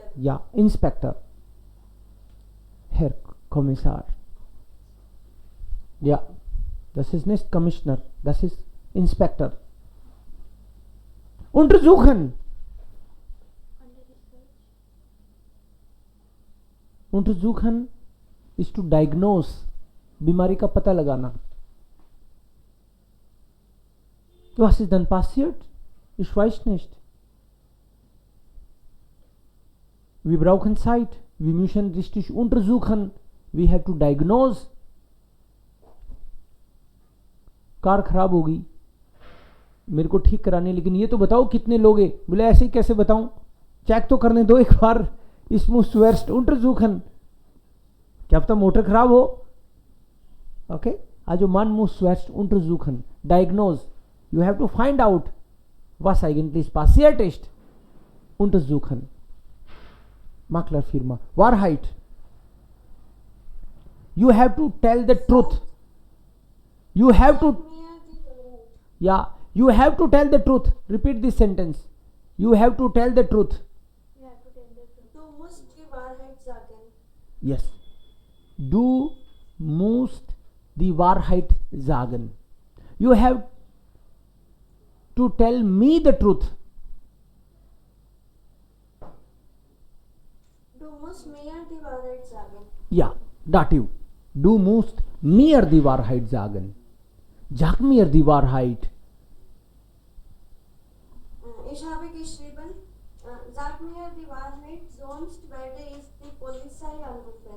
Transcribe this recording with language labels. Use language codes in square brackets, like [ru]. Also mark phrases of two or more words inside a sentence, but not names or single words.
[de] Ja, Inspector. Herr Kommissar. Ja, das ist nicht Commissioner, das ist Inspector. Untersuchen. Untersuchen ist [en] to diagnose. [hi] बीमारी का पता लगाना. [de] Was ist dann passiert? Ich weiß nicht. Wir brauchen Zeit. Wir müssen richtig untersuchen. [en] We have to diagnose. [hi] कार खराब होगी, मेरे को ठीक करानी, लेकिन ये तो बताओ कितने लोग हैं। बोले ऐसे ही कैसे बताऊं, चेक तो करने दो एक बार। [de] Ich muss zuerst untersuchen. [hi] क्या पता मोटर खराब हो। Okay? [de] Also man muss zuerst untersuchen. Diagnose. [en] You have to find out, [de] was eigentlich passiert ist. Untersuchen. Maklerfirma. Wahrheit. [en] You have to tell the truth. You have to, Near the road. yeah, you have to tell the truth. Repeat this sentence. You have to tell the truth. You have to tell the truth. [de] Du musst die Wahrheit sagen. [en] Yes. [de] Du musst die Wahrheit sagen. [en] You have to tell me the truth. [de] Du musst mir die Wahrheit sagen. Ja, Dativ. Du musst mir die Wahrheit sagen. Sag mir die Wahrheit. Ich habe geschrieben, sag mir die Wahrheit, sonst werde ich die Polizei anrufen.